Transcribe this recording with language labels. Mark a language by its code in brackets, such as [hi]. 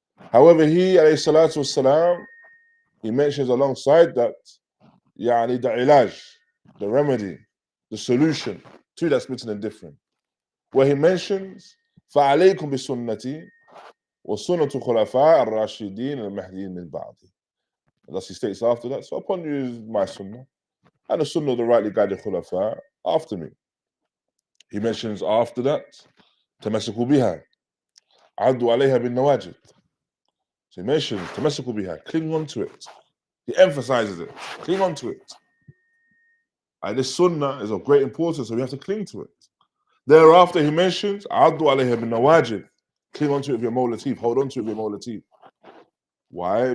[en] However, he, alayhi salatu wassalam, he mentions alongside that, the ilaj, the remedy, the solution to that splitting and different, where he mentions, [ar] فَعَلَيْكُمْ بِسُنَّتِي وَسُنَّةُ خُلَفَاءِ الرَّاشِدِينَ الْمَهْدِيِّينَ مِنْ بَعْدِي. [en] And thus he states after that, so upon you is my sunnah, and the sunnah of the rightly guided khulafa after me. He mentions after that, [ar] تَمَسِكُوا بِهَا عَدُّوا عَلَيْهَا بِالنَّوَاجِدِ. [en] So he mentions, [ar] تَمَسِكُوا بِهَا, [en] cling on to it. He emphasizes it, cling on to it. And this sunnah is of great importance, so we have to cling to it. Thereafter he mentions, [ar] عَدُّوا عَلَيْهَا بِالنَّوَاجِدِ, [en] cling on to it with your molar-teeth, hold on to it with your molar-teeth. Why?